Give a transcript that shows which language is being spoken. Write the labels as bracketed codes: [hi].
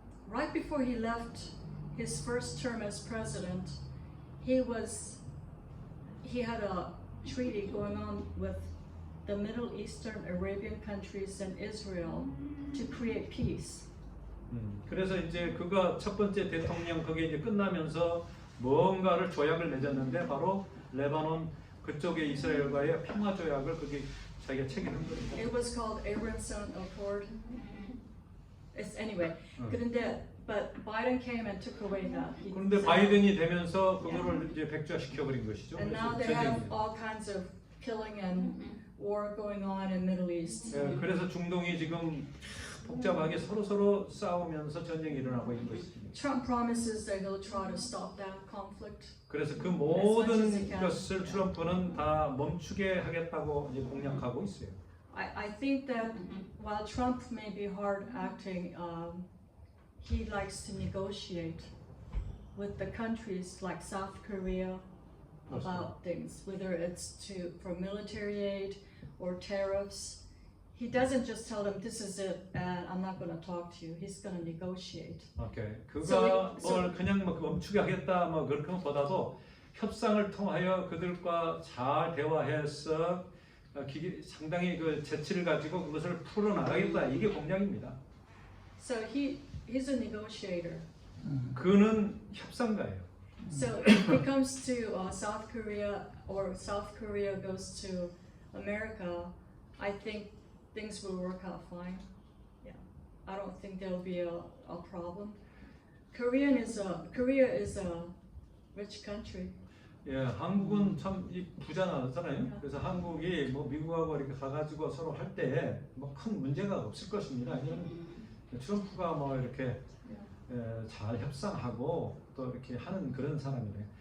[en] Right before he left his first term as president, he had a treaty going on with the Middle Eastern Arabian countries and Israel to create peace. [ko] 그래서 이제 그가 첫 번째 대통령 그게 이제 끝나면서 뭔가를 조약을 맺었는데 바로 레바논 그쪽에 이스라엘과의 평화 조약을 그게 자기가 체결한 겁니다. [en] It was called Abrahamson Accord. It's anyway. But Biden came and took away that. [ko] 그런데 바이든이 되면서 그거를 이제 백지화시켜 버린 것이죠. [en] And now they have all kinds of killing and war going on in Middle East. [ko] 예, 그래서 중동이 지금 복잡하게 서로 싸우면서 전쟁이 일어나고 있는 것입니다. [en] Trump promises that he'll try to stop that conflict. [ko] 그래서 그 모든 것을 트럼프는 다 멈추게 하겠다고 이제 공약하고 있어요. [en] I think that while Trump may be hard acting, he likes to negotiate with the countries like South Korea about things, whether it's for military aid or tariffs. He doesn't just tell them this is it and I'm not going to talk to you. He's going to negotiate. [ko] 오케이. 그가 뭘 그냥 뭐 멈추게 하겠다 뭐 그런 것보다도 협상을 통하여 그들과 잘 대화해서 상당히 그 재치를 가지고 그것을 풀어 나가겠다 이게 공약입니다. [en] So he's a negotiator. [ko] 그는 협상가예요. [en] So if he comes to South Korea or South Korea goes to America, I think things will work out fine. I don't think there'll be a problem. Korea is a rich country. [ko] 예, 한국은 참 부자나잖아요. 그래서 한국이 뭐 미국하고 이렇게 가가지고 서로 할 때 뭐 큰 문제가 없을 것입니다. 왜냐하면 트럼프가 뭐 이렇게 잘 협상하고 또 이렇게 하는 그런 사람이래.